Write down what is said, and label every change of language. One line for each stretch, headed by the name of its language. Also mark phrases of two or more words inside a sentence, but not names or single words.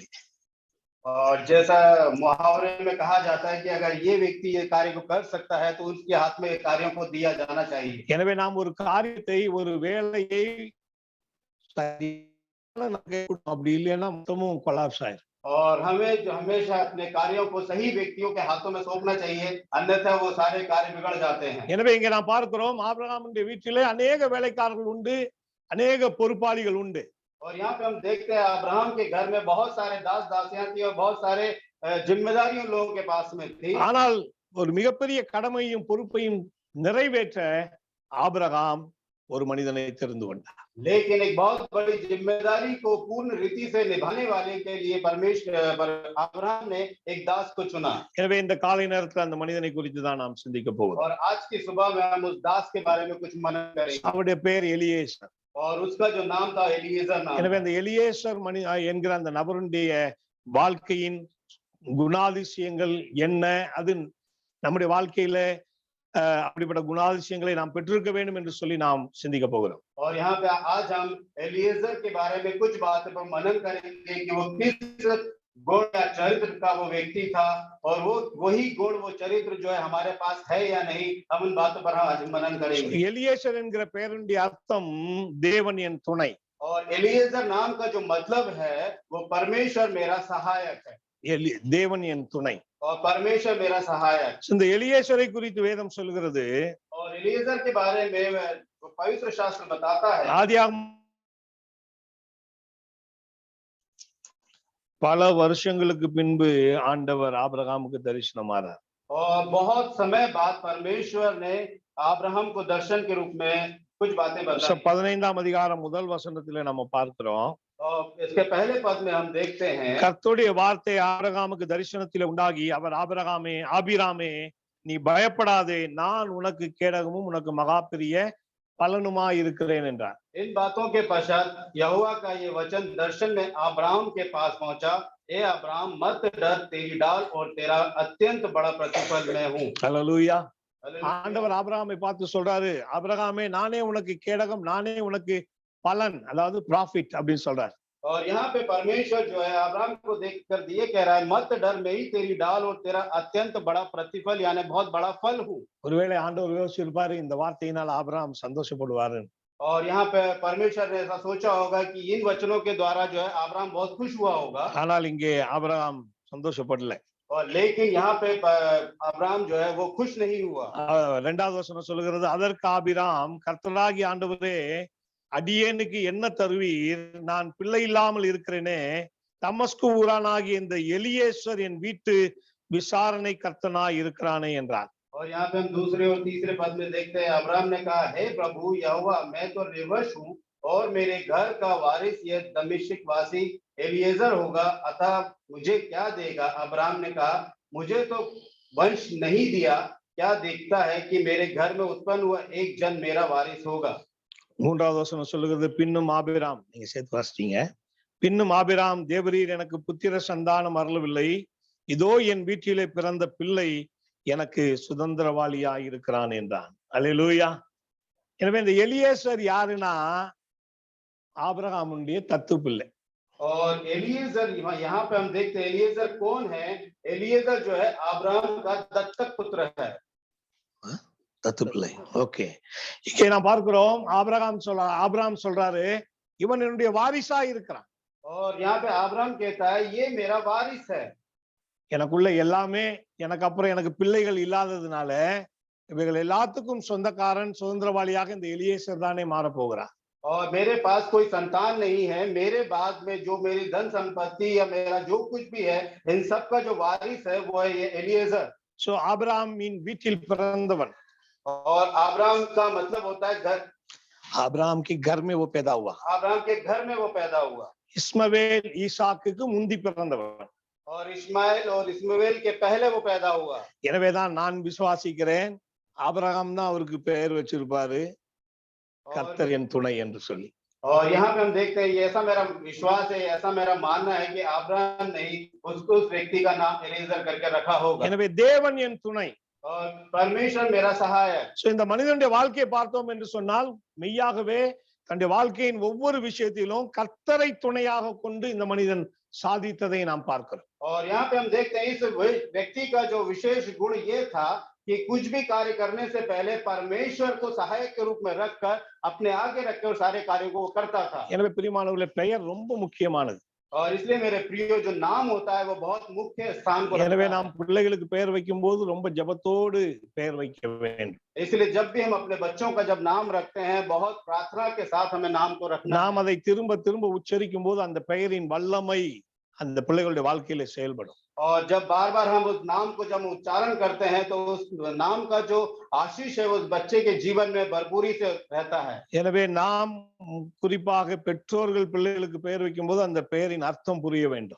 Hindi: और जैसा मुहावरे में कहा जाता है कि अगर ये व्यक्ति ये कार्य को कर सकता है तो उसके हाथ में कार्यों को दिया जाना चाहिए।
Tamil: எனவே நாம் ஒரு காரியத்தை ஒரு வேலையை அப்படி இல்லைன்னா மொத்தமும் கொலாப்ஸ் ஆயிரும்।
Hindi: और हमें जो हमेशा अपने कार्यों को सही व्यक्तियों के हाथों में सौंपना चाहिए, अन्यथा वो सारे कार्य बिगड़ जाते हैं।
Tamil: எனவே இங்க நாம் பார்க்கிறோம் ஆபிரகாமுடைய வீட்டிலே अनेक வேலைக்காரர்கள் உண்டு, अनेक பொறுப்பாளிகள் உண்டு।
Hindi: और यहाँ पे हम देखते हैं अब्राहम के घर में बहुत सारे दास दासियां थी और बहुत सारे जिम्मेदारियां लोगों के पास में थी।
Tamil: ஆனால் ஒரு மிகப்பெரிய கடமையும் பொறுப்பையும் நிறைவேற்ற ஆபிரகாம் ஒரு மனிதனை தெரிந்து கொண்டார்।
Hindi: लेकिन एक बहुत बड़ी जिम्मेदारी को पूर्ण रीति से निभाने वाले के लिए परमेश्वर अब्राहम ने एक दास को चुना।
Tamil: எனவே இந்த காலை நேரத்துல அந்த மனிதனை குறித்து தான் நாம் சிந்திக்க போகிறோம்।
Hindi: और आज की सुबह में हम उस दास के बारे में कुछ मनन करेंगे।
Tamil: அவருடைய பெயர் எலியேசர்।
Hindi: और उसका जो नाम था एलिएजर नाम।
Tamil: எனவே அந்த எலியேசர் என்கிற அந்த நபருடைய வாழ்க்கையின் குணாதிசயங்கள் என்ன, அது நம்முடைய வாழ்க்கையில அப்படிப்பட்ட குணாதிசயங்களை நாம் பெற்றிருக்க வேண்டும் என்று சொல்லி நாம் சிந்திக்க போகிறோம்.
Hindi: और यहाँ पे आज हम एलिएजर के बारे में कुछ बातों पर मनन करेंगे कि वो किस गुण या चरित्र का वो व्यक्ति था और वो वही गुण वो चरित्र जो है हमारे पास है या नहीं, हम उन बातों पर आज मनन करेंगे।
Tamil: எலியேசர் என்கிற பெயருடைய அர்த்தம் தேவன் என் துணை.
Hindi: और एलिएजर नाम का जो मतलब है वो परमेश्वर मेरा सहायक है,
Tamil: தேவன் என் துணை
Hindi: और परमेश्वर मेरा सहायक।
Tamil: இந்த எலியேசரை குறித்து வேதம் சொல்கிறது,
Hindi: और एलिएजर के बारे में पवित्र शास्त्र बताता है,
Tamil: ஆதியாகமம் பல வருஷங்களுக்கு பின்பு ஆண்டவர் ஆபிரகாமுக்கு தரிசனமானார்.
Hindi: और बहुत समय बाद परमेश्वर ने अब्राहम को दर्शन के रूप में कुछ बातें बताई।
Tamil: 15ஆம் அதிகாரம் முதல் வசனத்திலே நம்ம பார்க்கிறோம்,
Hindi: और इसके पहले पद में हम देखते हैं,
Tamil: கர்த்தருடைய வார்த்தை ஆபிரகாமுக்கு தரிசனத்திலே உண்டாகி அவர் ஆபிராமே நீ பயப்படாதே, நான் உனக்கு கேடகமும் உனக்கு மகா பெரிய பலனுமாய் இருக்கிறேன் என்றார்.
Hindi: इन बातों के पश्चात यहोवा का ये वचन दर्शन में अब्राहम के पास पहुंचा, ए अब्राहम मत डर, तेरी डाल और तेरा अत्यंत बड़ा प्रतिफल मैं हूँ।
Tamil: ஹல்லேலூயா. ஆண்டவர் ஆபிரகாமை பார்த்து சொல்றாரு, ஆபிரகாமே நானே உனக்கு கேடகம், நானே உனக்கு பலன், அதாவது ப்ராஃபிட் அப்படின்னு சொல்றாரு.
Hindi: और यहाँ पे परमेश्वर जो है अब्राहम को देखकर ये कह रहा है, मत डर, मैं ही तेरी डाल और तेरा अत्यंत बड़ा प्रतिफल यानी बहुत बड़ा फल हूँ।
Tamil: ஒருவேளை ஆண்டவர் யோசிச்சிருப்பாரு இந்த வார்த்தையினால் ஆபிரகாம் சந்தோஷப்படுவாரு.
Hindi: और यहाँ पे परमेश्वर ने ऐसा सोचा होगा कि इन वचनों के द्वारा जो है अब्राहम बहुत खुश हुआ होगा,
Tamil: ஆனால் இங்கே ஆபிரகாம் சந்தோஷப்படல.
Hindi: और लेकिन यहाँ पे अब्राहम जो है वो खुश नहीं हुआ।
Tamil: 2வது வசனம் சொல்லுகிறது, அதற்கு ஆபிராம் கர்த்தராகிய ஆண்டவரே அடியேனுக்கு என்ன தருவீர், நான் பிள்ளை இல்லாமல் இருக்கிறேனே, தமஸ்கு ஊரானாகிய இந்த எலியேசர் என் வீட்டு விசாரணை கர்த்தனாய் இருக்கிறானே என்றார்.
Hindi: और यहाँ पे हम दूसरे और तीसरे पद में देखते हैं, अब्राहम ने कहा, हे प्रभु यहोवा, मैं तो निर्वंश हूँ और मेरे घर का वारिस ये दमिश्क वासी एलिएजर होगा, अतः मुझे क्या देगा? अब्राहम ने कहा, मुझे तो वंश नहीं दिया, क्या देखता है कि मेरे घर में उत्पन्न हुआ एक जन मेरा वारिस होगा।
Tamil: 3வது வசனம் சொல்லுகிறது, பின்னும் ஆபிராம், நீங்க சேர்த்து வாசிட்டீங்க, பின்னும் ஆபிராம் தேவரீர் எனக்கு புத்திர சந்தானம் அருளவில்லை, இதோ என் வீட்டிலே பிறந்த பிள்ளை எனக்கு சுதந்திரவாளியாய் இருக்கிறான் என்றான். அல்லேலூயா. எனவே இந்த எலியேசர் யாருன்னா ஆபிரகாமுடைய தத்து பிள்ளை.
Hindi: और एलिएजर यहाँ पे हम देखते हैं, एलिएजर कौन है? एलिएजर जो है अब्राहम का दत्तक पुत्र है,
Tamil: தத்து பிள்ளை. ஓகே, இங்கே நான் பார்க்கிறோம் ஆபிரகாம் சொல்றாரு, இவன் என்னுடைய வாரிசா இருக்கிறான்.
Hindi: और यहाँ पे अब्राहम कहता है, ये मेरा वारिस है।
Tamil: எனக்குள்ள எல்லாமே, எனக்கு அப்புறம் எனக்கு பிள்ளைகள் இல்லாததுனால இவைகள் எல்லாத்துக்கும் சொந்தக்காரன், சுதந்திரவாளியாக இந்த எலியேசர் தானே மாற போகிறான்.
Hindi: और मेरे पास कोई संतान नहीं है, मेरे बाद में जो मेरी धन संपत्ति या मेरा जो कुछ भी है, इन सब का जो वारिस है वो है ये एलिएजर।
Tamil: சோ ஆபிரகாமின் வீட்டில் பிறந்தவன்,
Hindi: और अब्राहम का मतलब होता है घर, आब्राम के घर में वो पैदा हुआ, अब्राहम के घर में वो पैदा हुआ।
Tamil: இஸ்மவேல் ஈசாக்குக்கு முந்தி பிறந்தவன்.
Hindi: और इस्माइल और इस्माइल के पहले वो पैदा हुआ।
Tamil: எனவேதான் நான் விசுவாசிக்கிறேன் ஆபிரகாம் தான் அவருக்கு பெயர் வச்சிருப்பாரு, கர்த்தர் என் துணை என்று சொல்லி.
Hindi: और यहाँ पे हम देखते हैं, ये ऐसा मेरा विश्वास है, ऐसा मेरा मानना है कि अब्राहम नहीं उसको उस व्यक्ति का नाम एलिएजर करके रखा होगा।
Tamil: எனவே தேவன் என் துணை,
Hindi: और परमेश्वर मेरा सहायक।
Tamil: சோ இந்த மனிதனுடைய வாழ்க்கையை பார்த்தோம் என்று சொன்னால் மெய்யாகவே தன்னுடைய வாழ்க்கையின் ஒவ்வொரு விஷயத்திலும் கர்த்தரை துணையாக கொண்டு இந்த மனிதன் சாதித்ததை நாம் பார்க்கிறோம்.
Hindi: और यहाँ पे हम देखते हैं इस व्यक्ति का जो विशेष गुण ये था कि कुछ भी कार्य करने से पहले परमेश्वर को सहायक के रूप में रखकर अपने आगे रखकर सारे कार्यों को वो करता था।
Tamil: எனவே பிரியமானவர்களே, பெயர் ரொம்ப முக்கியமானது.
Hindi: और इसलिए मेरे प्रियो जो नाम होता है वो बहुत मुख्य स्थान को
Tamil: எனவே
Hindi: रखता
Tamil: நாம் பிள்ளைகளுக்கு பெயர் வைக்கும் போது ரொம்ப ஜெபத்தோடு பெயர் வைக்க வேண்டும்.
Hindi: है। इसलिए जब भी हम अपने बच्चों का जब नाम रखते हैं, बहुत प्रार्थना के साथ हमें नाम को रखना।
Tamil: நாம் அதை திரும்ப திரும்ப உச்சரிக்கும் போது அந்த பெயரின் வல்லமை அந்த பிள்ளைகளுடைய வாழ்க்கையில செயல்படும்.
Hindi: और जब बार बार हम उस नाम को जब उच्चारण करते हैं तो उस नाम का जो आशीष है उस बच्चे के जीवन में भरपूरी से रहता है।
Tamil: எனவே நாம் குறிப்பாக பெற்றோர்கள் பிள்ளைகளுக்கு பெயர் வைக்கும் போது அந்த பெயரின் அர்த்தம் புரிய வேண்டும்.